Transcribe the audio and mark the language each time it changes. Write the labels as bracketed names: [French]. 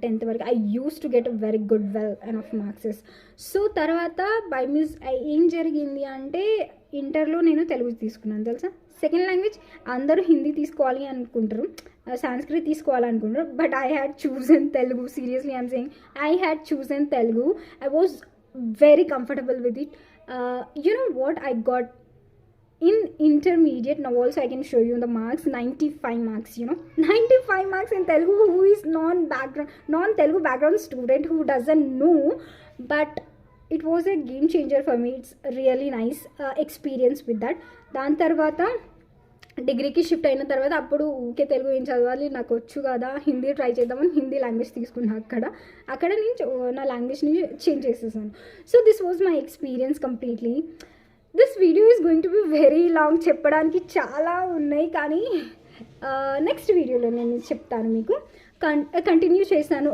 [English] 10th వరకు I use to get very good well enough marks. So తర్వాత by means [Telugu] ఏం జరిగింది అంటే, ఇంటర్లో నేను తెలుగు తీసుకున్నాను తెలుసా. సెకండ్ లాంగ్వేజ్ అందరూ హిందీ తీసుకోవాలి అనుకుంటారు, Sanskrit తీసుకోవాలనుకుంటారు, [English] But I had chosen Telugu. Seriously I'm saying, I had chosen Telugu. I was very comfortable with it. You know what I got in intermediate? Now also I can show you the marks. 95 marks, you know, 95 marks in Telugu. Who is non-Telugu background student who doesn't know, but it was a game changer for me. It's really nice experience with that. [Telugu] దాని తర్వాత డిగ్రీకి shift అయిన తర్వాత అప్పుడు ఊకే తెలుగు ఏం చదవాలి, నాకు వచ్చు కదా, హిందీ ట్రై చేద్దామని హిందీ లాంగ్వేజ్ తీసుకున్నా. అక్కడ నేను నా లాంగ్వేజ్ని చేంజ్ చేసేసాను. [English] So this was my experience completely. This video is going to be very long. [Telugu] చెప్పడానికి చాలా ఉన్నాయి, కానీ నెక్స్ట్ వీడియోలో నేను చెప్తాను మీకు, కంటిన్యూ చేశాను.